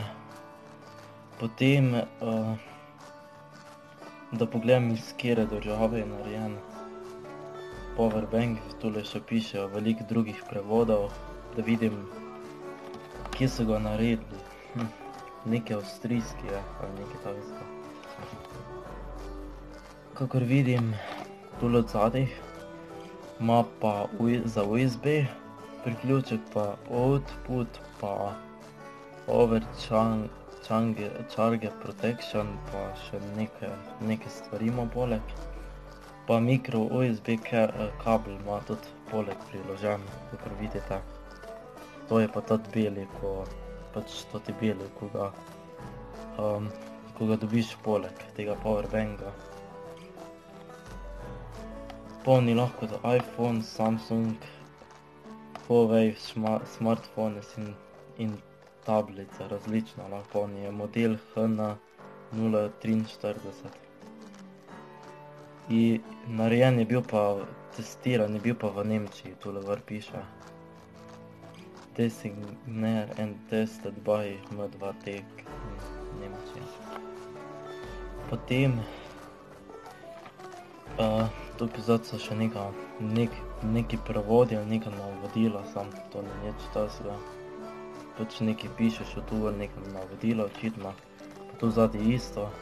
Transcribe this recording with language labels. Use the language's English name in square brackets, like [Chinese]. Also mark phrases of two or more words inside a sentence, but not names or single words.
[Slovenian] Potem, da pogledam iz katere države je narejen powerbank, tule še piše veliko drugih prevodov, da vidim, kje so ga naredili. Neki avstrijski je, ali nekaj takega. Kakor vidim, tule od zadaj ima pa za USB, priključek pa output, pa [English] charge protection, [Slovenian] pa še neke stvari ima poleg. Pa micro USB kabel ima tudi poleg priložen, kakor vidite. To je pa toti beli, ko ga dobiš poleg tega powerbanka. Polni lahko za iPhone, Samsung, Huawei, smartphone in tablice različne lahko polni, je model HN043. In narejen je bil pa, testiran je bil pa v Nemčiji, tule gor piše. [English] Designed and tested by M2Tec Nemčija. [Slovenian] Potem tukaj zadaj so še neki prevodi ali neka navodila, sam to ni nič takega. Pač nekaj pišeš od tu, neka navodila očitno, pa tu zadaj isto.